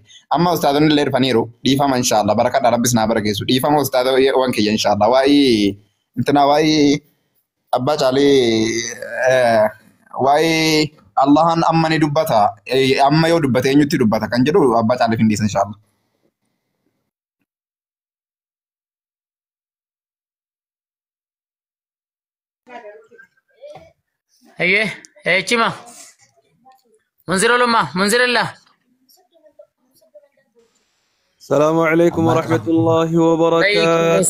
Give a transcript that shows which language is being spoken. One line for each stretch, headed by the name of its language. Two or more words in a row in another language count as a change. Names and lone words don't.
Oromo: Amma ustaadonni illee dhufaniiru dhiifama
Arabic: إن شاء الله
Oromo: barakadha rabbis naa barakeessu dhiifama ustaadonni waan kiyya
Arabic: إن شاء الله
Oromo: waa'ee abbaa caalee waa'ee Allahan amma ni dubbata amma yoo dubbate eenyutti dubbata kan jedhu abbaa caalee hin dhiisa
Arabic: إن شاء الله. Chima منزل الله السلام عليكم ورحمة الله وبركاته.